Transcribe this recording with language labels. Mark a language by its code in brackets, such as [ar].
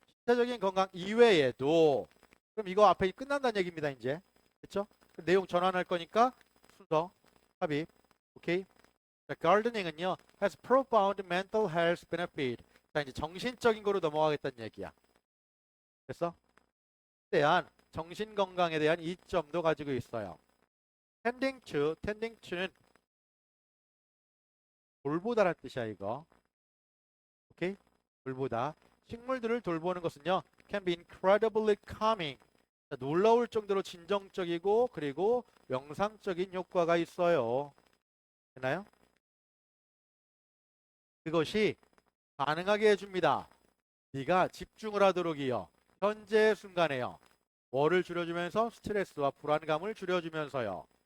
[ko] 신체적인 건강 이외에도 그럼 이거 앞에 끝난다는 얘기입니다. 이제. 그렇죠? 내용 전환할 거니까 순서 합의. 오케이? 자, gardening은요. [en] has profound mental health benefit. [ko] 자, 이제 정신적인 거로 넘어가겠다는 얘기야. 됐어? 대한 정신 건강에 대한 이점도 가지고 있어요. tending to는 돌보다라는 뜻이야, 이거. 오케이? 돌보다. 식물들을 돌보는 것은요. [en] can be incredibly calming. [ko] 자, 놀라울 정도로 진정적이고 그리고 명상적인 효과가 있어요. 됐나요? 그것이 가능하게 해줍니다. 네가 집중을 하도록이요. 현재 순간에요. 뭐를 줄여주면서 스트레스와 불안감을 줄여주면서요.